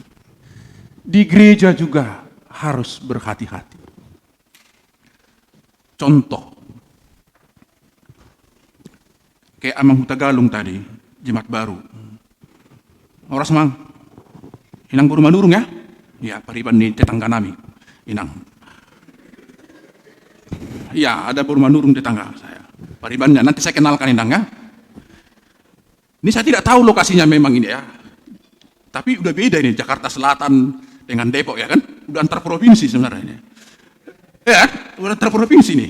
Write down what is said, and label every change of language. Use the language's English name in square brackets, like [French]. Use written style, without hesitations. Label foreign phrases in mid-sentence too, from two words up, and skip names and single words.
[Indonesian] Di gereja juga harus berhati-hati. Contoh, kayak Amang Huta Galung tadi, Jemaat Baru. Orang semang, inang burung manurung ya? [Batak Simalungun] Ya, pariban di tetangga nami, inang. [Indonesian] Iya, ada burung manurung tetangga saya. Paribannya, nanti saya kenalkan inang ya. Ini saya tidak tahu lokasinya memang ini ya. Tapi udah beda ini, Jakarta Selatan dengan Depok ya kan? Udah antar provinsi sebenarnya ini. Ya, udah antar provinsi nih.